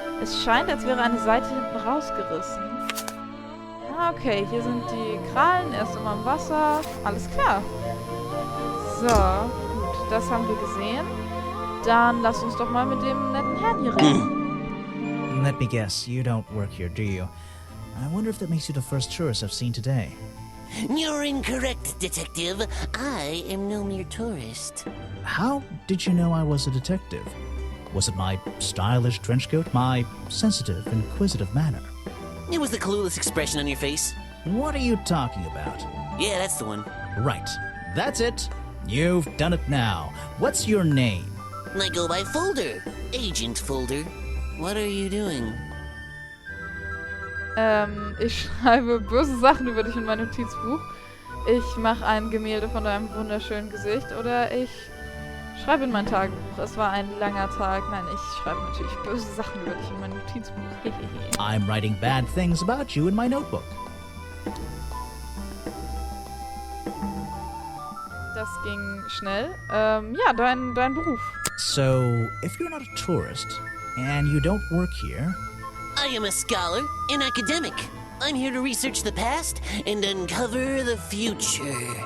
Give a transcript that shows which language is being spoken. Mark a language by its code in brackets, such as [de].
[de] Es scheint, als wäre eine Seite hinten rausgerissen. Ah, okay, hier sind die Krallen, er ist immer im Wasser. Alles klar. So, gut, das haben wir gesehen. Dann lass uns doch mal mit dem netten Herrn hier reden. [en] Let me guess, you don't work here, do you? I wonder if that makes you the first tourist I've seen today. You're incorrect, detective. I am no mere tourist. How did you know I was a detective? Was it my stylish trench coat, my sensitive, inquisitive manner? It was the clueless expression on your face. What are you talking about? Yeah, that's the one. Right. That's it. You've done it now. What's your name? I go by Folder. Agent Folder. What are you doing? [de] Ich schreibe böse Sachen über dich in mein Notizbuch. Ich mache ein Gemälde von deinem wunderschönen Gesicht oder ich schreibe in mein Tagebuch. Es war ein langer Tag. Nein, ich schreibe natürlich böse Sachen über dich in mein Notizbuch. [en] I'm writing bad things about you in my notebook. [de] Das ging schnell. Ja, dein Beruf. [en] So, if you're not a tourist and you don't work here... I am a scholar, an academic. I'm here to research the past and uncover the future.